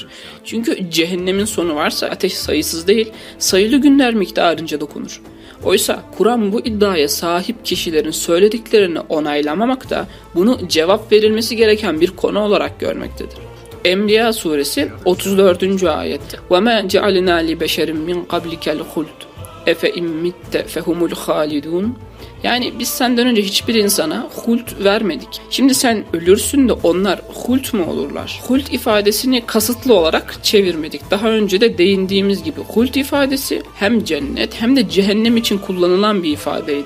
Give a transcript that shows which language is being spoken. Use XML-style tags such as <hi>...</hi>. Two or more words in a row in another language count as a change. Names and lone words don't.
<tr>Çünkü cehennemin sonu varsa ateş sayısız değil, sayılı günler miktarınca dokunur. Oysa Kur'an bu iddiaya sahip kişilerin söylediklerini onaylamamakta, bunu cevap verilmesi gereken bir konu olarak görmektedir. Enbiya suresi 34. ayet.</tr> <ar>وَمَا جَعَلْنَا لِبَشَرٍ مِنْ قَبْلِكَ الْخُلْدُ اَفَاِنْ مِتَّ فَهُمُ الْخَالِدُونَ.</ar> <tr>Yani biz senden önce hiçbir insana hult vermedik. Şimdi sen ölürsün de onlar hult mu olurlar? Hult ifadesini kasıtlı olarak çevirmedik. Daha önce de değindiğimiz gibi hult ifadesi hem cennet hem de cehennem için kullanılan bir ifadeydi.</tr>